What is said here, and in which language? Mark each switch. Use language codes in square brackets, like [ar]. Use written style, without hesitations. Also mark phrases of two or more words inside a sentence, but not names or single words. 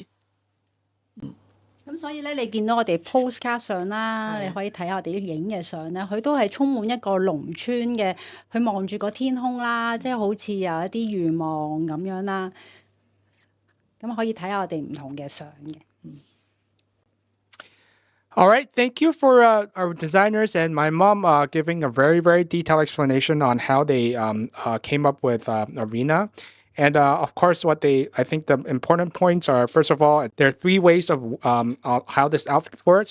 [yue] 咁所以咧，你見到我哋 postcard 相啦，你可以睇下我哋啲影嘅相咧，佢都係充滿一個農村嘅，佢望住個天空啦，即係好似有一啲願望咁樣啦。咁可以睇下我哋唔同嘅相嘅。 [en] All right, thank you for our designers and my mom giving a very, very detailed explanation on how they came up with Arena. And of course, I think the important points are, first of all, there are 3 ways of how this outfit works.